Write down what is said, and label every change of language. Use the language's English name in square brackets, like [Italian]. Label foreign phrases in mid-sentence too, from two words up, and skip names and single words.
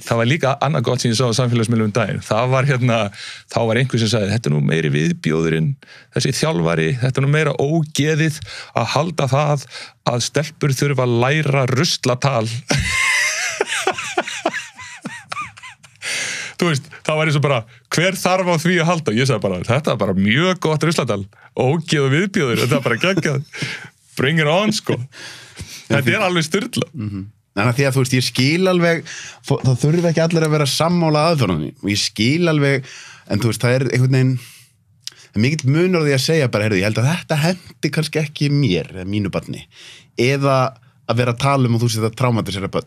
[Icelandic] Það var líka annað gott sem ég sá á samfélagsmiðlum daginn. Það var þá var einhver sem sagði, þetta nú meiri viðbjóðurinn, þessi þjálfari, þetta nú meira ógeðið að halda það að stelpur þurfa að læra ruslatal. Þú veist, það var eins og bara, hver þarf á því að halda? Ég sagði bara, þetta er bara mjög gott ruslatal, ógeð og viðbjóður, þetta er bara geggjað. [English] Bring it on, [Icelandic] sko. Þetta alveg styrla. Þannig að því að þú veist, ég skil alveg, þá þurfi ekki allir að vera sammála aðferðunni og ég skil alveg, en þú veist, það einhvern veginn, það mikill munur á því að segja bara, heyrðu, ég held að þetta hendi kannski ekki mér, eða mínu barni, eða að vera að tala og þú séð að traumatisera börn.